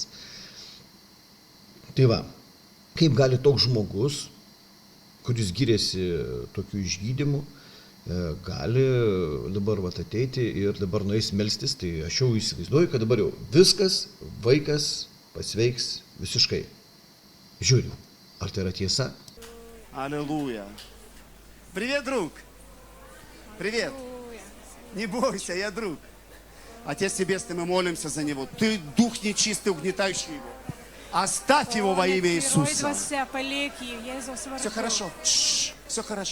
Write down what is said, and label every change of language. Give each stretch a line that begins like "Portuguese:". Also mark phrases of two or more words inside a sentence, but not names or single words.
Lithuanian: Tai va, kaip gali toks žmogus, kuris giriasi tokiu išgydymu, gali dabar ateiti ir dabar nueis melstis, tai aš jau įsivaizduoju, kad dabar jau viskas, vaikas pasveiks visiškai. Žiūriu, ar tai yra tiesa?
Russian: Аллилуйя. Привет, друг. Привет. Не бойся, я друг. Отец Небесный, мы молимся за него. Ты дух нечистый, угнетающий его. Оставь его во имя Иисуса. Все хорошо. Все хорошо.